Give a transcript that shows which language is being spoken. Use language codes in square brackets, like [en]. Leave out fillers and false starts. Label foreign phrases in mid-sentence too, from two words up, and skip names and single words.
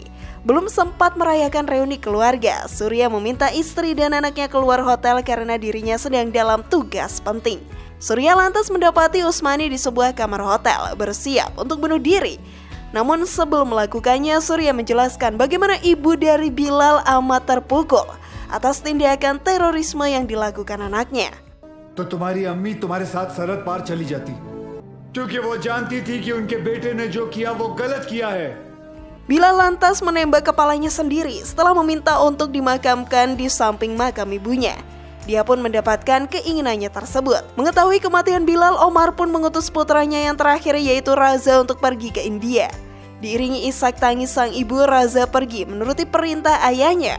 [id] Belum sempat merayakan reuni keluarga, Surya meminta istri dan anaknya keluar hotel karena dirinya sedang dalam tugas penting. Surya lantas mendapati Usmani di sebuah kamar hotel, bersiap untuk bunuh diri. Namun sebelum melakukannya, Surya menjelaskan bagaimana ibu dari Bilal amat terpukul atas tindakan terorisme yang dilakukan anaknya. [hi] तो तुम्हारी अम्मी तुम्हारे साथ सरहद पार चली जाती क्योंकि वो जानती थी कि उनके बेटे ने जो किया वो गलत किया है. [id] Bilal lantas menembak kepalanya sendiri setelah meminta untuk dimakamkan di samping makam ibunya. Dia pun mendapatkan keinginannya tersebut. Mengetahui kematian Bilal, Omar pun mengutus putranya yang terakhir yaitu Raza untuk pergi ke India. Diiringi isak tangis sang ibu, Raza pergi menuruti perintah ayahnya.